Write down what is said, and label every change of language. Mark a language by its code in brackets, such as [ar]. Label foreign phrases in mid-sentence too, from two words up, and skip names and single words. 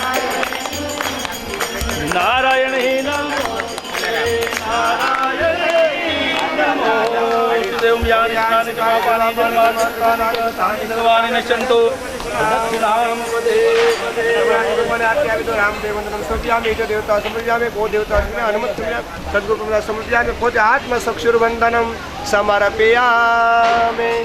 [sa] નારાયણ હે નમો નારાયણ હે નમો દેવ યાનિ કાપાની જન્માની તાની સર્વાણી નશ્યંતુ દક્ષિણામ વદે ભગવાન આज्ञा तो रामदेव वंदनम समर्पयामि इष्ट देवता समर्पयामि गो देवता हनुमत सद्गुरु समर्पयामि खुद आत्म चक्षुर वंदनम समर्पयामि